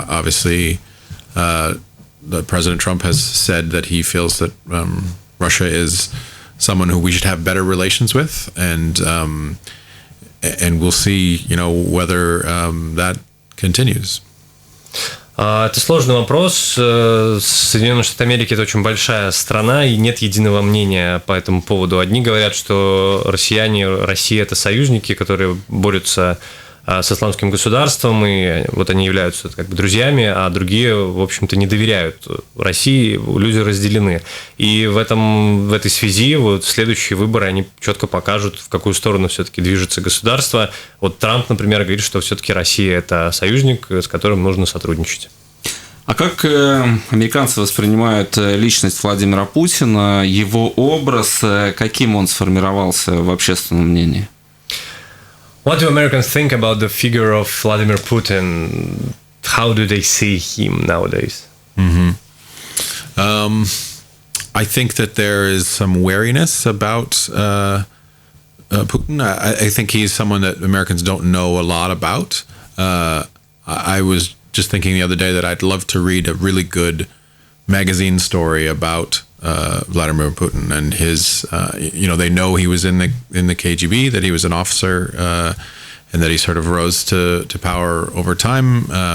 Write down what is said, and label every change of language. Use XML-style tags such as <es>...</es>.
<en>Obviously, the President Trump has said that he feels that Russia is someone who we should have better relations with, and we'll see, whether that continues.</en> <ru>Это сложный вопрос. Соединенные Штаты Америки – это очень большая страна, и нет единого мнения по этому поводу. Одни говорят, что Россия – это союзники, которые борются с исламским государством, и вот они являются как бы друзьями, а другие, в общем-то, не доверяют России, люди разделены. И в этой связи вот следующие выборы, они четко покажут, в какую сторону все-таки движется государство. Вот Трамп, например, говорит, что все-таки Россия – это союзник, с которым нужно сотрудничать. А как американцы воспринимают личность Владимира Путина, его образ, каким он сформировался в общественном мнении?</ru> <en>What do Americans think about the figure of Vladimir Putin? How do they see him nowadays? Mm-hmm. I think that there is some wariness about Putin. I think he's someone that Americans don't know a lot about. I was just thinking the other day that I'd love to read a really good magazine story about Vladimir Putin and his, they know he was in the KGB, that he was an officer, and that he sort of rose to power over time.</en>